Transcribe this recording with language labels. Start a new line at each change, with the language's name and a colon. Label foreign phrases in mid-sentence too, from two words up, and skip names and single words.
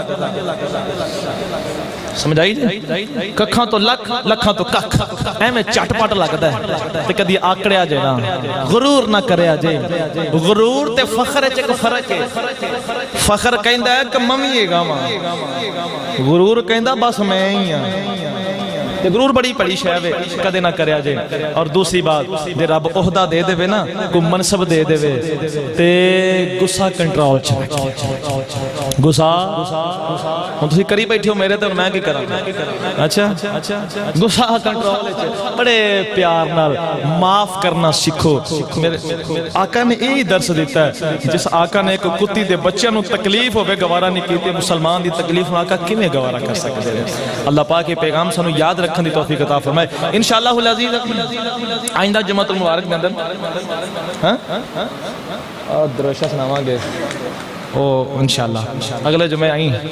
Punjabi: سمجھائی جی ککھاں توں لکھ لکھاں توں ککھ ایویں جھٹ پٹ لگدا ہے تے کدی آکڑیا جے نہ غرور نہ کریا جے غرور تے فخر چ اک فرق ہے فخر کہندا ہے کہ میں ہی ہیگا واں غرور کہندا بس میں ہی ہاں تے غرور بڑی پڑی شے وے کدے نہ کریا جے اور دوسری بات جے رب عہدہ دے دے نا کو منصب دے دے تے غصہ کنٹرول چ غصہ ہن تسی کری بیٹھے ہو میرے تے میں کی کراں اچھا غصہ کنٹرول چ بڑے پیار نال معاف کرنا سیکھو میرے آقا نے
Urdu: یہی درس دیتا ہے
Punjabi: جس آقا نے ایک کتی دے بچے نو تکلیف ہوئے گوارا نہیں کیتے مسلمان دی تکلیف نو آقا کیویں
Urdu: گوارا کر سکتے ہیں
Punjabi: اللہ پاک کے پیغام سانو یاد رکھن دی توفیق عطا فرمائے
Arabic: انشاءاللہ العزیز
Punjabi: آئندہ
Arabic: جمعۃ المبارک
Punjabi: دے اندر ہاں درشہ سناواں گے او انشاءاللہ اگلے جمعے آئیں